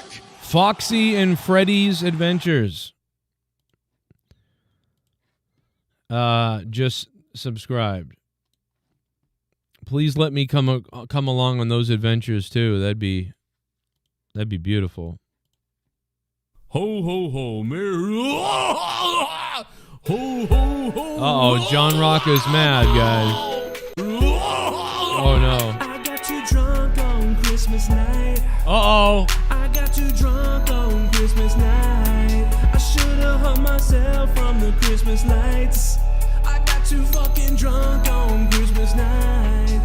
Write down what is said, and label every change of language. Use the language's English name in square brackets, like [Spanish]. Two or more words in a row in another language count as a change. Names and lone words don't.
[English] Foxy and Freddy's Adventures. Just subscribed. Please let me come along on those adventures too. That'd be beautiful. Ho ho ho, Merry. Ho ho ho. Uh-oh, John Rocca's mad, guys. Oh no. I got too drunk on Christmas night. Uh-oh. I got too drunk on Christmas night. I should have hung myself from the Christmas lights. I got too fucking drunk on Christmas night.